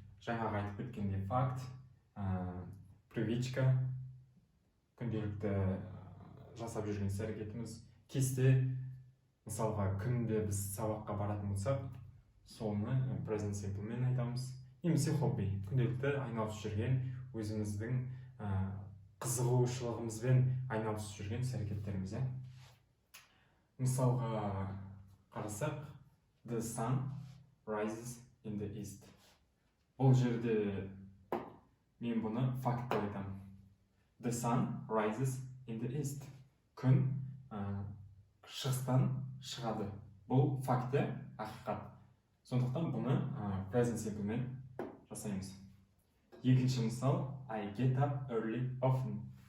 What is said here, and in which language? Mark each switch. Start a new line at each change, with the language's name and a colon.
Kazakh: Жаңағы айтып кеткендей факт,
Russian: привычка,
Kazakh: күнделікті жасап жүрген іс-әрекетіміз, кесте, мысалға күнде біз сабаққа баратын болсақ, соны
English: present simple
Kazakh: мен айтамыз. Немесе хобби, күнделікті айналысып жүрген өзіміздің қызығушылығымызбен айналысып жүрген іс-әрекеттеріміз. Мысалға қарасақ,
English: the sun rises in the east.
Kazakh: Бұл жерде мен бұны факт деп айтамын.
English: The sun rises in the east.
Kazakh: Күн шығыстан шығады. Бұл факт, ақиқат. Сондықтан бұны
English: present simple
Kazakh: мен жасаймыз. Екінші мысал,
English: I get up early often.